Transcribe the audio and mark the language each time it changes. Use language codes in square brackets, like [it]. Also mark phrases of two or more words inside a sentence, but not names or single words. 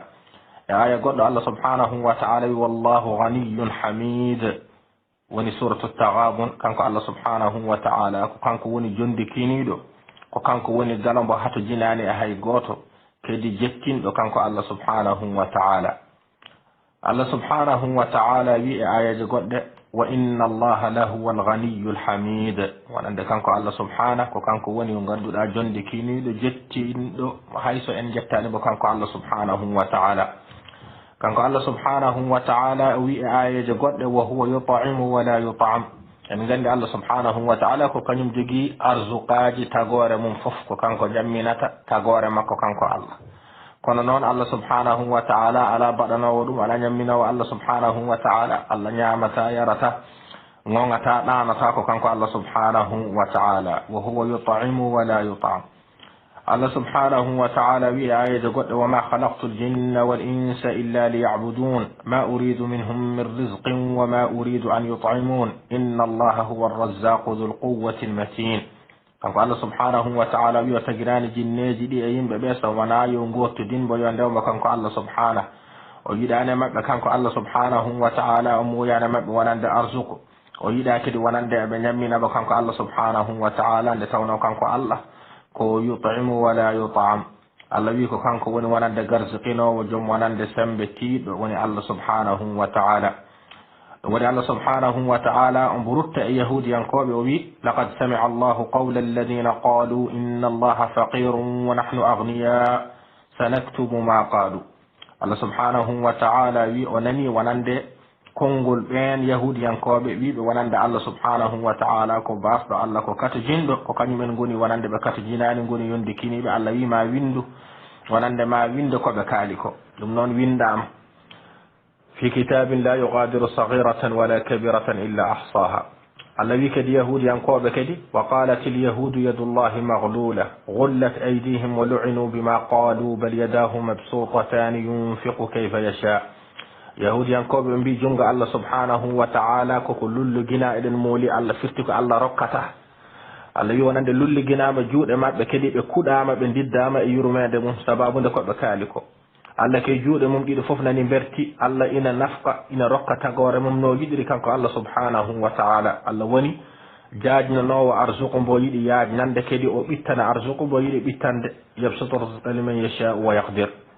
[ff] e aya goɗɗo Allah [ar] سبحانه وتعالى [ff] wi [ar] والله غني حميد [ff] woni suratu taghabun kanko Allah [ar] سبحانه وتعالى [ff] ko kanko woni jondi kiniɗo ko kanko woni galambo hato jinani e hay goto kedi jettinɗo kanko Allah [ar] سبحانه وتعالى الله سبحانه وتعالى [ff] wi e ayaji goɗɗe [ar] وإن الله لهو الغني الحميد [ff] wonande kanko Allah subhanahu ko kanko woni o ganduɗa jondi kiniɗo jettinɗo hayso en jettani bo kanko Allah [ar] سبحانه وتعالى [ff] kanko Allah [ar] سبحانه و [ff] ta'ala wi e ayaji goɗɗe [ar] وهو يطعم ولا يطعم [ff] en gandi Allah [ar] سبحانه وتعالى [ff] ko kañum jogi arzuqaji tagore mum fof ko kanko jamminata tagore makko kanko Allah kono noon Allah [ar] سبحانه وتعالى [ff] ala baɗanowo ɗum ala ñamminawo Allah [ar] سبحانه وتعالى [ff] Allah ñamata yarata gongata ɗanata ko kanko Allah [ar] سبحانه وتعالى وهو يطعم ولا يطعم [ff] Allah [ar] سبحانه وتعالى [ff] wi ayaji goɗɗe [ar] وما خلقت الجن والإنس إلا ليعبدون ما أريد منهم من رزق وما أريد أن يطعمون إن الله هو الرزاق ذو القوة المتين [ff] kanko Allah [ar] سبحانه وتعالى [ff] wi tagirani jinneji ɗi e yimɓe ɓe so wona yo gottudinbo yo ndewmo kanko Allah subhanahu o yiɗani maɓɓe kanko Allah [ar] سبحانه وتعالى [ff] o muyani maɓɓe wonande arzuku o yiɗa kadi wonande eɓe ñamminabo kanko Allah [ar] سبحانه وتعالى [ff] nde tawno kanko Allah ko [ar] يطعم ولا يطعم [ff] Allah wi ko kanko woni wonande garzikinowo joom wonande sembe tiiɗo woni Allah [ar] سبحانه وتعالى [ff] ɗum waɗi Allah [ar] سبحانه وتعالى [ff] on burutta e yahudiyankoɓe o wi [ar] لقد سمع الله قول الذين قالوا إن الله فقير ونحن أغنياء سنكتب ما قالوا [ff] Allah [ar] سبحانه وتعالى [ff] wi o nani wonande konngol ɓen yahudiyankoɓe wiɓe wonande Allah [ar] سبحانه وتعالى [ff] ko basɗo Allah ko kato jinɗo ko kañumen goni wonande ɓe kato jinani goni yondi kiniɓe Allah wi ma windu wonande ma winde koɓe kaali ko ɗum noon windama [ar] في كتاب لا يغادر صغيرة ولا كبيرة إلا أحصاها [ff] Allah wi kadi yahudiyankoɓe kadi [ar] وقالت اليهود يد الله مغلولة غلت أيديهم ولعنوا بما قالوا بل يداه مبسوطتان ينفق كيف يشاء [ff] yahudiyankoɓe ɓe mbi jungo Allah [ar] سبحانه وتعالى [ff] koko lullugina eɗen mooli Allah firti ko Allah rokkata Allah wi wonande lulluginama juuɗe maɓɓe kadi ɓe kuɗama ɓe diddama e yurmede mum sababude koɓe kaali ko Allah ke juuɗe mum ɗiɗo fof nani berti Allah ina nafqa ina rokka tagore mum no yiɗiri kanko Allah [ar] سبحانه وتعالى [ff] Allah woni jaajnanowo arzuku mbo yiɗi yaajnande kadi o ɓittana arzuku mbo yiɗi ɓittande [ar] يبسط الرزق لمن يشاء ويقدر